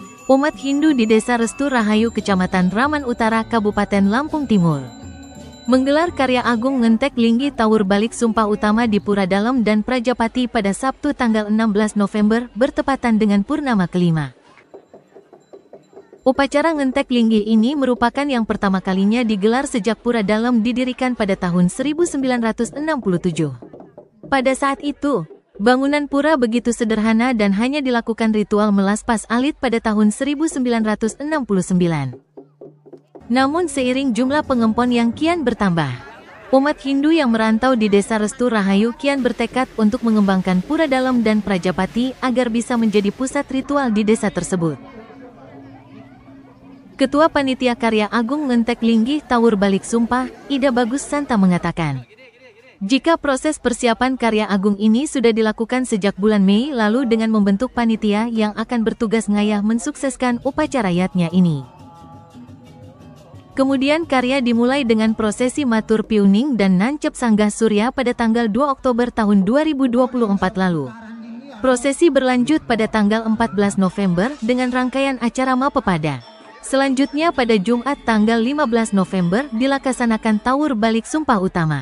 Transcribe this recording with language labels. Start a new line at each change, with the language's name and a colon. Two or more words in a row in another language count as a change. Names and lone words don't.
Indonesian: Umat Hindu di Desa Restu Rahayu, Kecamatan Raman Utara, Kabupaten Lampung Timur, menggelar karya agung ngentek linggi Tawur Balik Sumpah Utama di Pura Dalem dan Prajapati pada Sabtu tanggal 16 November bertepatan dengan purnama kelima. Upacara ngentek linggi ini merupakan yang pertama kalinya digelar sejak Pura Dalem didirikan pada tahun 1967. Pada saat itu, bangunan pura begitu sederhana dan hanya dilakukan ritual melas pas alit pada tahun 1969. Namun seiring jumlah pengempon yang kian bertambah, umat Hindu yang merantau di Desa Restu Rahayu kian bertekad untuk mengembangkan Pura Dalem dan Prajapati agar bisa menjadi pusat ritual di desa tersebut. Ketua Panitia Karya Agung Ngentek Linggih Tawur Balik Sumpah, Ida Bagus Santa mengatakan, jika proses persiapan karya agung ini sudah dilakukan sejak bulan Mei lalu dengan membentuk panitia yang akan bertugas ngayah mensukseskan upacara yatnya ini. Kemudian karya dimulai dengan prosesi matur piuning dan nancep sanggah surya pada tanggal 2 Oktober tahun 2024 lalu. Prosesi berlanjut pada tanggal 14 November dengan rangkaian acara Mapepada. Selanjutnya pada Jumat tanggal 15 November dilaksanakan Tawur Balik Sumpah Utama.